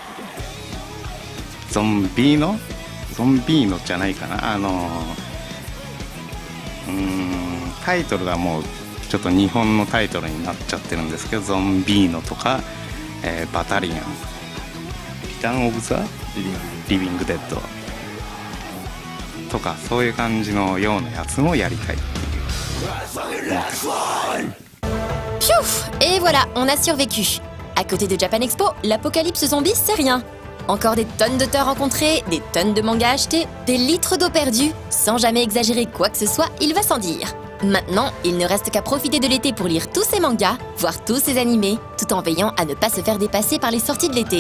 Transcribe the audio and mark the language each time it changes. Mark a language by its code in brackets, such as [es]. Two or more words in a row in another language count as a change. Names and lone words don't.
[ja] ゾンビーノじゃないかな、タイトルがもうちょっと日本のタイトルになっちゃってるんですけど、ゾンビーノとか、バタリアン、リターン・オブ・ザ・リビング・デッドとか、そういう感じのようなやつもやりたいっていう。 [fr] Piouf! Et voilà, on a survécu. À côté de Japan Expo, l'apocalypse zombie, c'est rien. Encore des tonnes d'auteurs rencontrés, des tonnes de mangas achetés, des litres d'eau perdue. Sans jamais exagérer quoi que ce soit, il va sans dire. Maintenant, il ne reste qu'à profiter de l'été pour lire tous ces mangas, voir tous ces animés, tout en veillant à ne pas se faire dépasser par les sorties de l'été.